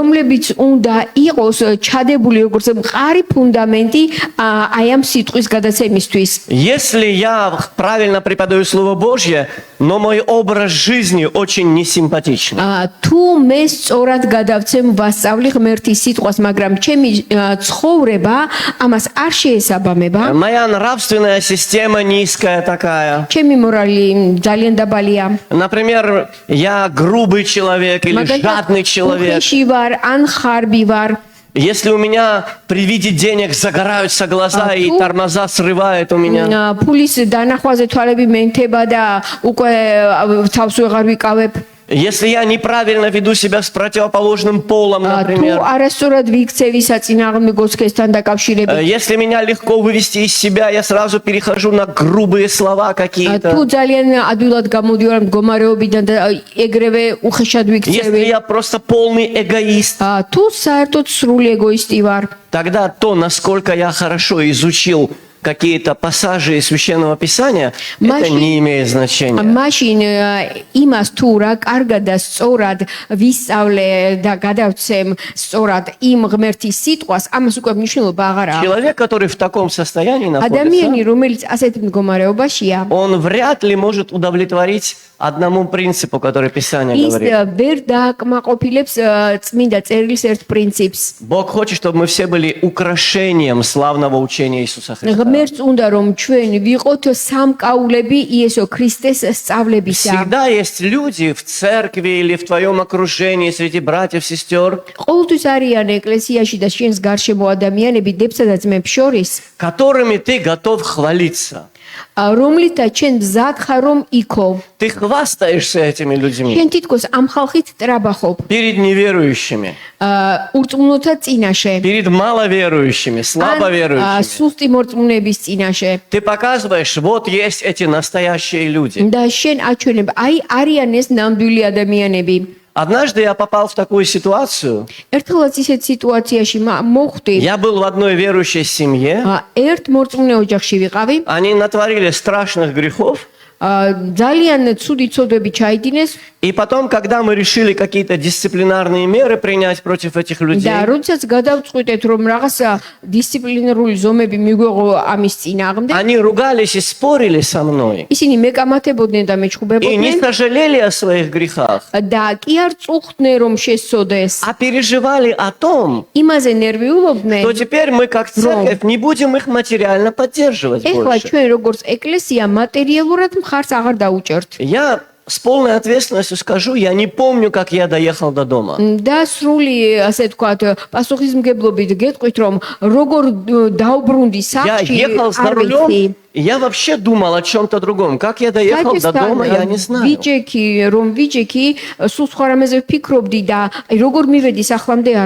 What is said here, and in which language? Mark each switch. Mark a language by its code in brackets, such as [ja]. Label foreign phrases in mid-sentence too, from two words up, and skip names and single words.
[ka] რომლებიც უნდა უნდა იყოს ჩადებული როგორც მყარი ფუნდამენტი აი ამ სიტყვის გადაცემისთვის. [ru] Если я правильно преподаю Слово Божье, но мой образ жизни очень несимпатичный. [ka] თუ მე სწორად გადავცემ ვასწავლი ღმერთის სიტყვას, მაგრამ ჩემი ცხოვრება ამას არ შეესაბამება. [ru] Моя нравственная система низкая такая. [ka] ჩემი მორალი ძალიან დაბალია. [ru] Например, я грубый человек или жадный человек. [ka] უხეში ვარ, ან ხარბი ვარ. [ru] Если у меня при виде денег загораются глаза и тормоза срывает у меня. [ka] ფულის დანახვაზე თვალები მენთება და უკვე თავს ვეღარ ვიკავებ. [ru] Если я неправильно веду себя с противоположным полом, [ka] თუ [ru] например. [ka] არასწორად ვიქცევი საწინააღმდეგო სქესთან დაკავშირებით. [ru] Если меня легко вывести из себя, я сразу перехожу на грубые слова [ka] თუ [ru] какие-то. [ka] ძალიან ადვილად გამოდივარ მდგომარეობიდან და ეგრევე უხეშად [ru] Если [ka] ვიქცევი. [ru] я просто полный эгоист, [ka] თუ საერთოდ სრული ეგოისტი ვარ. [ru] тогда то, насколько я хорошо изучил какие-то пассажи из Священного Писания, это [ka] Машин- [ru] не имеет значения. [ka] მაშინ იმას თუ რა კარგად და სწორად ვისწავლე და გადავცემ სწორად იმ ღმერთის სიტყვას, ამას უკვე მნიშვნელობა აღარ აქვს. [ru] Человек, который в таком состоянии [ka] ადამიანი, [ru] находится, [ka] რომელიც ასეთ მდგომარეობაშია, [ru] он вряд ли может удовлетворить одному принципу, который Писание [ka] ის [ru] говорит. [ka] ვერ დააკმაყოფილებს წმინდა წერილის ერთ პრინციპს. [ru] Бог хочет, чтобы мы все были украшением славного учения Иисуса Христа. [ka] ღმერთს უნდა რომ ჩვენ ვიყოთ სამკაულები იესო ქრისტეს სწავლებისა. [ru] Всегда есть люди в церкви или в твоем окружении среди братьев, сестер, [ka] ყოველთვის არიან ეკლესიაში და შენს გარშემო ადამიანები დებსა და ძმებს შორის, [ru] которыми ты готов хвалиться. [ka] რომლითაც ჩვენ მზად ხარ რომ იქო. [ru] Ты хвастаешься этими людьми [ka] შენ თითქოს ამ ხალხით ტრაბახობ. [ru] перед неверующими, [ka] ურწმუნოთა წინაშე. [ru] перед маловерующими, слабоверующими. [ka] სუსტი მორწმუნეების წინაშე. [ru] Ты показываешь, вот есть эти настоящие люди. [ka] და შენ აჩვენებ, აი არიან ეს ნამდვილი ადამიანები. [ru] Однажды я попал в такую ситуацию. [ka] ერთხელაც ისეთ სიტუაციაში მოხვდი. [ru] Я был в одной верующей семье. [ka] ერთ მორწმუნე ოჯახში ვიყავი. [ru] Они натворили страшных грехов. [ka] ძალიან ცუდი ცოდვები ჩაიდინეს [ru] И потом, когда мы решили какие-то дисциплинарные меры принять против этих людей, [ka] და როდესაც გადავწყვიტეთ რომ რაღაცა დისციპლინარული ზომები მიგვეღო ამის წინააღმდეგ, [ru] они ругались и спорили со мной. [ka] ისინი მეკამათებოდნენ და [ru] И не [ka] მეჩხუბებოდნენ [ru] сожалели о своих грехах, [ka] და კი არ წუხდნენ რომ შესწოდეს. [ru] а переживали о том, [ka] იმაზე ნერვიულობდნენ. [ru] что теперь мы как церковь не будем их материально поддерживать [ka] ეხლა [ru] больше. [ka] ჩვენ როგორც ეკლესია მატერიალურად მხარს აღარ დაუჭერთ. [ru] Я с полной ответственностью скажу, я не помню, как я доехал до дома. [ka] და სრული, ასე ვთქვათ, პასუხისმგებლობით გეტყვით, რომ როგორ დაუბრუნდი [ru] Я [ka] სახლში, [ru] ехал за [ka] არ [ru] рулем, [ka] ვიცი. [ru] и я вообще думал о чем-то другом. Как я доехал до дома, я не знаю. [ka] ვიჯექი, სულ სხვა რამეზე ვფიქრობდი და როგორ მივედი სახლამდე არ